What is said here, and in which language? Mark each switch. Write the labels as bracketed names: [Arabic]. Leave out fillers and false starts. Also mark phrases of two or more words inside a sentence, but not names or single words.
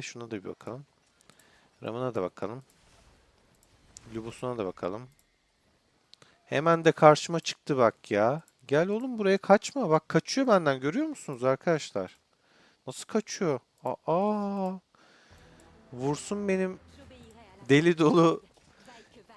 [Turkish] Şuna da bir bakalım. Ramına da bakalım. Lubus'una da bakalım. Hemen de karşıma çıktı bak ya. Gel oğlum buraya kaçma. Bak kaçıyor benden. Görüyor musunuz arkadaşlar? Nasıl kaçıyor? Aa, vursun benim [French] J'obéirai à la [Turkish] deli dolu [French] vaille que vaille.